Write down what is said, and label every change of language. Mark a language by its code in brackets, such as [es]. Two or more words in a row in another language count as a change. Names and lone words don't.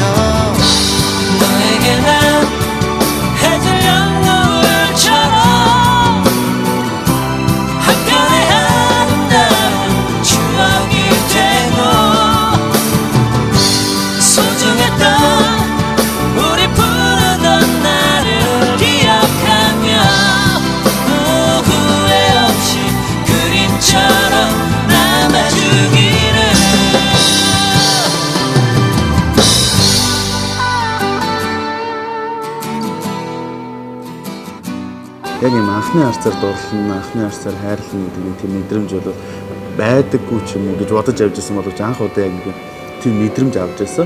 [ko] 너에게 난 해질녘 노을처럼 한편의 아름다운 추억이 되고 소중했던 우리 부르던 나를 기억하며 후회 없이 그림처럼 남아주기를 [mn] Яг юм анхны харцаар дурлал, анхны харцаар хайрлах гэдэг тийм мэдрэмж бол байдаггүй ч юм уу гэж бодож авч ирсэн боловч анх удаа яг тийм мэдрэмж авч ирсэн.